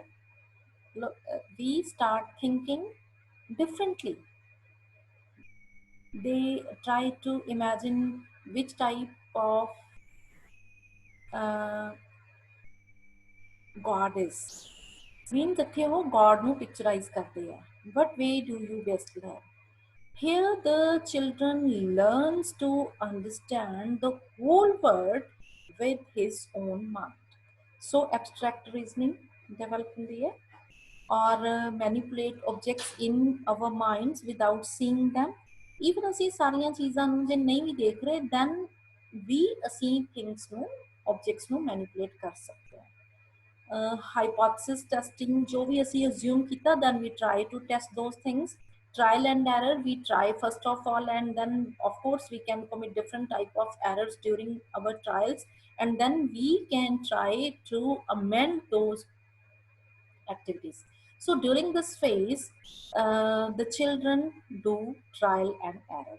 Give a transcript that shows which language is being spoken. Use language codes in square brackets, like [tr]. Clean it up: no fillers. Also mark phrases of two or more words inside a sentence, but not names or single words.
[en] Look, we start thinking differently they try to imagine which type of uh, God is. [pa] Means ਇੱਥੇ ਉਹ God ਨੂੰ picturize ਕਰਦੇ ਆ. [en] What way do you best learn? Here the children learns to understand the whole world with his own mind. So abstract reasoning develop [pa] ਹੁੰਦੀ ਹੈ [en] or manipulate objects in our minds without seeing them even [pa] ਅਸੀਂ ਸਾਰੀਆਂ ਚੀਜ਼ਾਂ ਨੂੰ ਜੇ ਨਹੀਂ ਵੀ ਦੇਖ ਰਹੇ [en] then [pa] ਵੀ ਅਸੀਂ [en] things ਨੂੰ objects ਨੂੰ manipulate [pa] ਕਰ ਸਕਦੇ ਹਾਂ [en] hypothesis testing [pa] ਜੋ ਵੀ ਅਸੀਂ [en] assume ਕੀਤਾ then we try to test those things trial and error we try first of all and then of course we can commit different type of errors during our trials and then we can try to amend those activities. So during this phase, the children do trial and error.